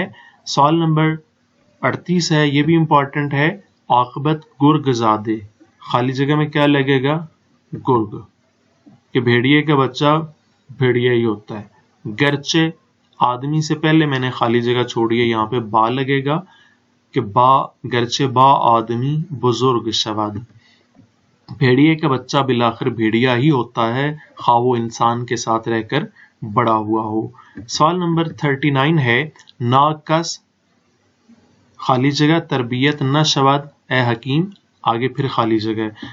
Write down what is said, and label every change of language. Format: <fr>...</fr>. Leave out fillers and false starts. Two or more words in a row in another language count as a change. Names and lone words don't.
<ur>سوال نمبر 38 ہے، یہ بھی امپورٹنٹ ہے.</ur> <fa>عاقبت گرگ زادے</fa> <ur>خالی جگہ میں کیا لگے گا؟ گرگ. کہ بھیڑیے کا بچہ بھیڑیا ہی ہوتا ہے.</ur> <fa>گرچہ آدمی</fa> <ur>سے پہلے میں نے خالی جگہ چھوڑی ہے، یہاں پہ با لگے گا کہ</ur> <fa>با گرچہ با آدمی بزرگ شود.</fa> <ur>بھیڑیے کا بچہ بالآخر بھیڑیا ہی ہوتا ہے خواہ وہ انسان کے ساتھ رہ کر بڑا ہوا ہو. سوال نمبر 39 ہے، ناکس خالی جگہ</ur> <fa>تربیت نہ شود اے حکیم.</fa> <ur>آگے پھر خالی جگہ ہے.</ur>